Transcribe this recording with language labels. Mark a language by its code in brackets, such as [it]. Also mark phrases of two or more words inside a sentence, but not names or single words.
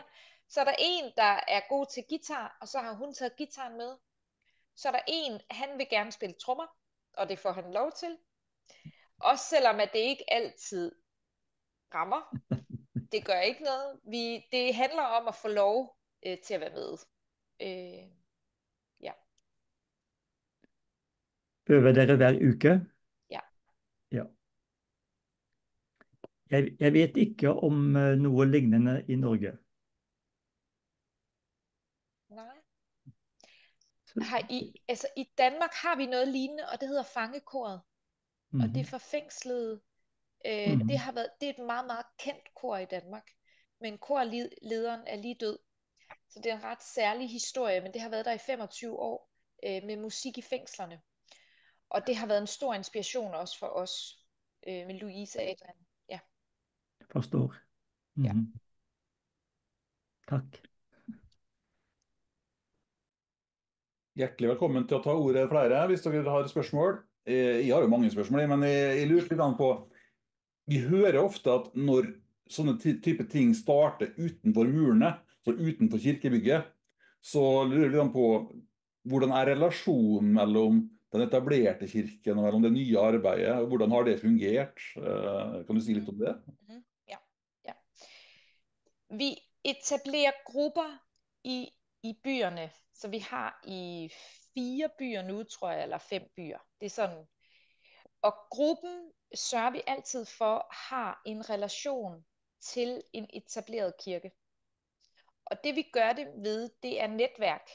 [da] Så er der en, der er god til guitar, og så har hun taget guitaren med. Så er der en, han vil gerne spille trommer, og det får han lov til. Også selvom at det ikke altid rammer. Det gør ikke noget. Det handler om at få lov til at være med. Ja. [no] Øver dere hver uke? Ja. Ja. Jeg vet ikke om noe lignende i Norge. [da] Nej. I Danmark har vi noget lignende, og det hedder Fangekoret. Og det er for fængslede. Det er et meget, meget kendt kor i Danmark. Men korlederen er lige død. Så det er en ret særlig historie, men det har været der i 25 år med musik i fængslerne. Og det har været en stor inspiration også for os med Louise Adrian. Ja. Forstår. Ja. [no] Takk. Hjertelig velkommen til å ta ordet flere hvis dere har spørsmål. Jeg har jo mange spørsmål, men jeg lurer litt på. Vi hører ofte at når sånne type ting starter utenfor murene, så utenfor kirkebygget, så lurer vi litt på hvordan er relasjonen mellom den etablerte kirken og mellom det nye arbeidet, og hvordan har det fungert? Kan du si litt om det? [da] Ja. Vi etablerer grupper i byerne, så vi har i 4 byer nu, tror jeg, eller 5 byer. Det er sådan. Og gruppen sørger vi altid for har en relation til en etableret kirke. Og det vi gør det ved, det er netværk.